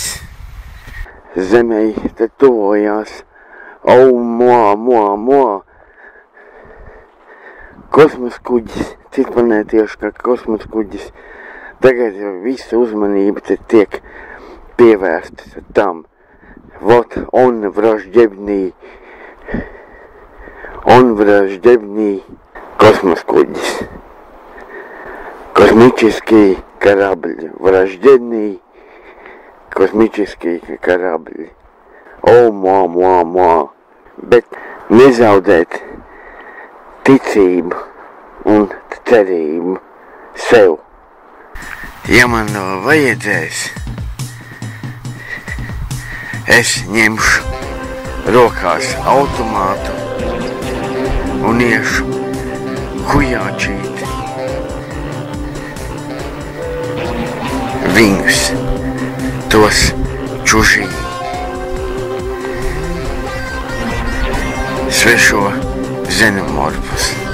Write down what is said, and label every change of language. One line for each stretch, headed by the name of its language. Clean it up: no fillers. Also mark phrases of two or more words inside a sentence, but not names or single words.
Latvian: Zemei te tuvojās kosmosa kuģis, citplanētiešu kā kosmosa kuģis. Tagad visa uzmanība te tiek pievērsta tam.
Russian: Вот он враждебный космос-кудис. Космический корабль. Враждебный космический корабль. О,
Latvian: Bet nezaudēt ticību un cerību sev. Ja man vajadzēs, es ņemšu rokās automātu un iešu hujāčīt viņus, tos čužīgi, svešo xenomorfus.